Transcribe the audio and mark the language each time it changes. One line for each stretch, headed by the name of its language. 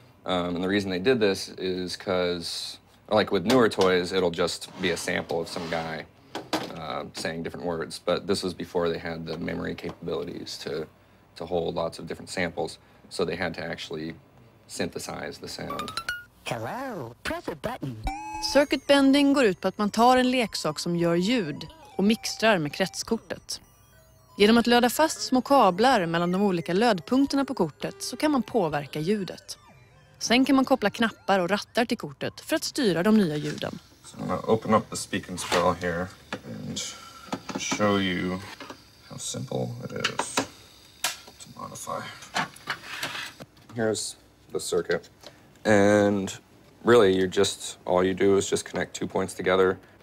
English: And the reason they did this is because, like with newer toys, it'll just be a sample of some guy saying different words. But this was before they had the memory capabilities to hold lots of different samples. So they had to actually synthesize the sound. Hello, press a button.
Swedish: Circuit bending går ut på att man tar en leksak som gör ljud och mixtrar med kretskortet. Genom att löda fast små kablar mellan de olika lödpunkterna på kortet så kan man påverka ljudet. Sen kan man koppla knappar och rattar till kortet för att styra de nya ljuden.
English: So I'm going to open up the Speak&Spell here and show you how simple it is to modify. Here's the circuit. And really, all you do is just connect 2 points together.